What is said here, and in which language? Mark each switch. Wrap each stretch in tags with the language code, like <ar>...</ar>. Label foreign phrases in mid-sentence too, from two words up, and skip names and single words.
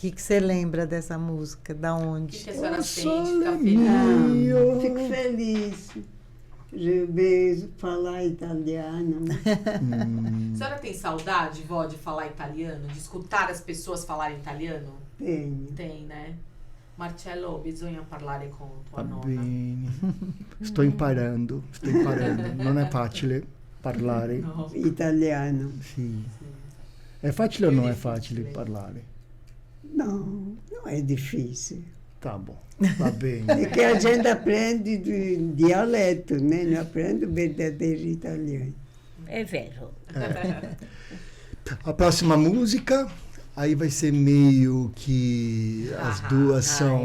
<pt>que você lembra dessa música? Da</pt> <it>O</it> <pt>onde? que a senhora</pt> <it>O</it> <pt>sente?</pt> <it>sole</it> <pt>Fica feliz?</pt> <it>mio.</it> <pt>Fico feliz de ver falar italiano. A senhora tem saudade, vó, de falar italiano? De escutar as pessoas falarem italiano? Tenho. Tem, né?</pt> <it>Marcello, bisogna parlare con tua Va nonna. bene. Sto imparando. Non è facile parlare. No. Italiano. Sì. È facile o non è facile parlare?</it> <pt>Não, não é difícil. Tá bom, va É</pt> <it>bene.</it> <pt>que a gente aprende de dialeto, né? Não aprende o verdadeiro italiano.</pt> <it>É vero.</it> <pt>A próxima música, aí vai ser meio que as duas são</pt>